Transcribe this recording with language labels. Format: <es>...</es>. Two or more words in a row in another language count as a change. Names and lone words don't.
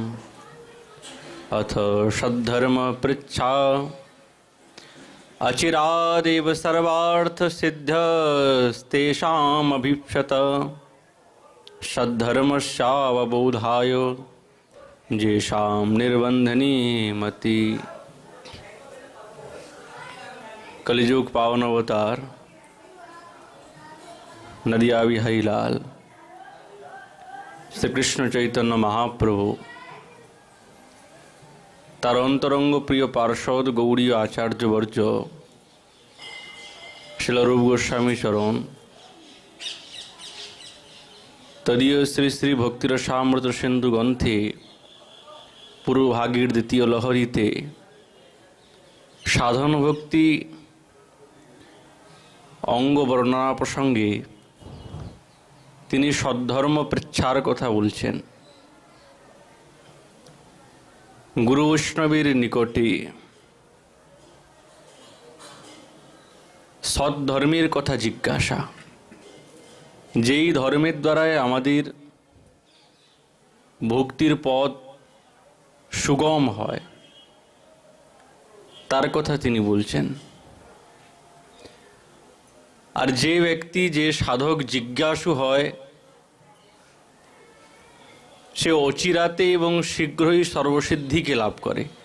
<sa>अथ सद्धर्म पृच्छा अचिरादेव सर्वार्थ सिद्धस्तेषाम् अभीप्सत सद्धर्मस्यावबोधाय जेषां निर्बंधनी मति।</sa> <bn>কলিযুগ পাবন অবতার নদীয়া বিহারী লাল শ্রী কৃষ্ণ চৈতন্য মহাপ্রভু তার অন্তরঙ্গ প্রিয় পার্ষদ গৌড়ী আচার্য বর্জ শিল রূপ গোস্বামী চরণ তদীয় শ্রী শ্রী ভক্তিরসামৃত সিন্ধু গ্রন্থে পূর্বভাগের দ্বিতীয় লহরীতে সাধন ভক্তি অঙ্গ বর্ণনা প্রসঙ্গে তিনি সদ্ধর্ম পৃচ্ছার কথা বলছেন। গুরু বৈষ্ণবের নিকটে সদ্ধর্মের কথা জিজ্ঞাসা যেই ধর্মের দ্বারায় আমাদের ভক্তির পথ সুগম হয় তার কথা তিনি বলছেন। আর যে ব্যক্তি, যে সাধক জিজ্ঞাসু হয়, সে অচিরাতে এবং শীঘ্রই সর্বসিদ্ধিকে লাভ করে।</bn>